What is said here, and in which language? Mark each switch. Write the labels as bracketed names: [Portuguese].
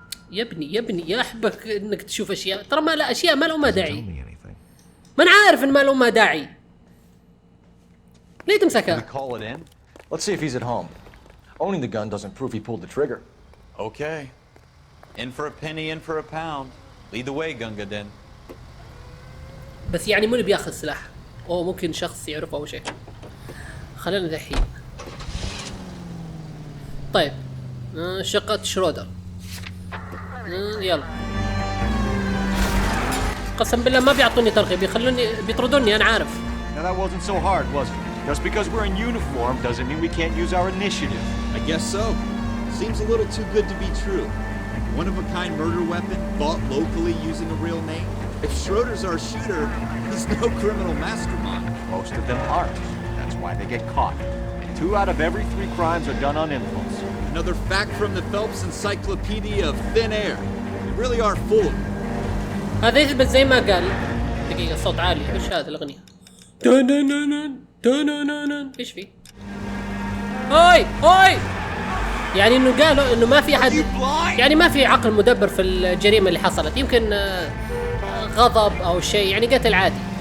[Arabic] يا ابني يا احبك انك تشوف اشياء، ترى ما لا اشياء ما لها داعي. ما انا عارف ان ما لها داعي. ليه تمسكها؟ [English] Call it in. Let's see if he's at home. Owning the gun doesn't prove he pulled the trigger. Okay. In for a penny, in for a pound. Lead the way, Gunga Din. [Arabic] بس يعني مو بياخذ سلاح. او ممكن شخص يعرفه او شيء. خلينا دحين. طيب شقة شرودر. يلا. قسم بالله ما بيعطوني ترغيب، بيطردوني انا عارف. [English] Now that wasn't so hard, was it? Just because we're in uniform doesn't mean we can't use our initiative. I guess so. Seems a little too good to be true. One-of-a-kind murder weapon bought locally using a real name? If Schroeder's our shooter, he's no criminal mastermind. Most of them aren't. That's why they get caught. And 2 out of every 3 crimes are done on impulse. Another fact from the Phelps Encyclopedia of Thin Air. They really are full of it. [Arabic] هذا يثبت زي ما قال. دقيقة صوت عالي، ايش هذا الأغنية؟ ايش في؟ هاي يعني انه قالوا انه ما في احد، يعني ما في عقل مدبر في الجريمة اللي حصلت، يمكن غضب او شيء، يعني قتل عادي.